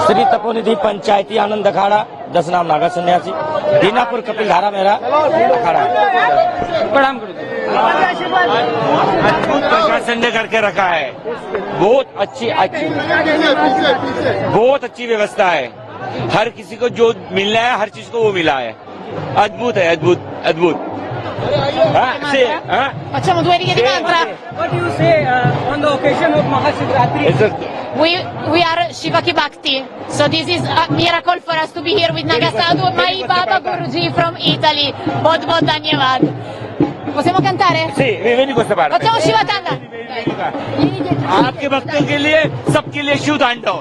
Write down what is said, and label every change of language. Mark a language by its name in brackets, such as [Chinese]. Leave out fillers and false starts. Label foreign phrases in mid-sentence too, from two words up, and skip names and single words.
[Hindi] श्री तपोनिधि पंचायती आनंद अखाड़ा 10 नाम नागा सन्यासी दीनापुर कपिल धारा मेरा अखाड़ा है। प्रणाम गुरु जी। प्रशासन ने करके रखा है, बहुत अच्छी व्यवस्था है। हर किसी को जो मिलना है हर चीज को वो मिला है। अद्भुत है, अद्भुत। [Italian] Facciamo 2 righe di mantra. [English] What do you say on the occasion of Mahashivratri? We are Shivaki Bhakti. So this is a miracle for us to be here with Nagasadhu, my Baba Guruji from Italy. [Hindi] बहुत बहुत धन्यवाद. [Italian] Possiamo cantare? Sì, vieni questa parte. Facciamo Shivatanda. [Hindi] आपके भक्तों के लिए, सबके लिए शिव तांडव।